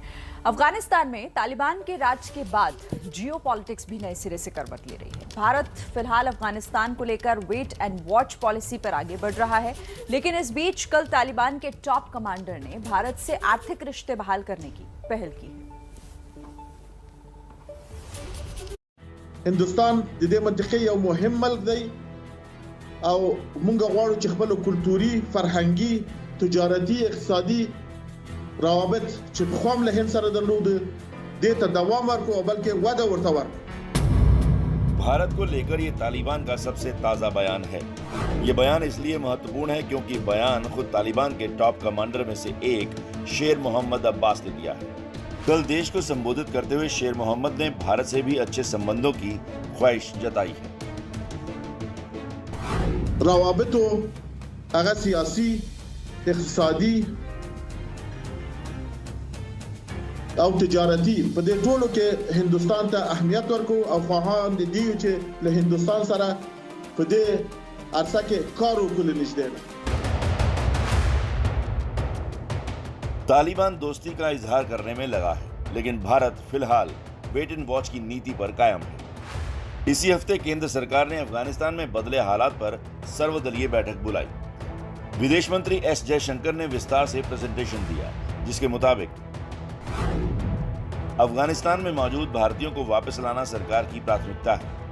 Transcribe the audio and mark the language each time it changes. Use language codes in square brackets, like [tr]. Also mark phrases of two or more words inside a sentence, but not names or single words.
[hi] अफगानिस्तान में तालिबान के राज के बाद जियोपॉलिटिक्स भी नए सिरे से करवट ले रही है। भारत फिलहाल अफगानिस्तान को लेकर [en] wait and watch [hi] पॉलिसी पर आगे बढ़ रहा है, लेकिन इस बीच कल तालिबान के टॉप कमांडर ने भारत से आर्थिक रिश्ते बहाल करने की पहल की है। [ps] هندوستان د دې منطقې یو مهم ملک دی او موږ غواړو چې خپل کلتوري، فرهنګي، تجارتي، اقتصادي روابط چې په خوام له هند سره درلود دې ته دوام ورکړو او بلکې وده ورته ورکړو। [hi] भारत को लेकर ये तालिबान का सबसे ताजा बयान है। ये बयान इसलिए महत्वपूर्ण है क्योंकि बयान खुद तालिबान के टॉप कमांडर में से एक शेर मोहम्मद अब्बास ने दिया है। कल देश को संबोधित करते हुए शेर मोहम्मद ने भारत से भी अच्छे संबंधों की ख्वाहिश जताई है। [ps] روابطو هغه سیاسي، اقتصادي او تجارتي په دې ټولو کې هندستان ته اهمیت ورکو او خواهان دي چې له هندستان سره په دې عرصه کې کار وکړي نشته। [hi] तालिबान दोस्ती का इजहार करने में लगा है, लेकिन भारत फिलहाल [en] wait and watch [hi] की नीति पर कायम है। इसी हफ्ते केंद्र सरकार ने अफगानिस्तान में बदले हालात पर सर्वदलीय बैठक बुलाई। विदेश मंत्री एस जयशंकर ने विस्तार से प्रेजेंटेशन दिया, जिसके मुताबिक अफगानिस्तान में मौजूद भारतीयों को वापस लाना सरकार की प्राथमिकता है।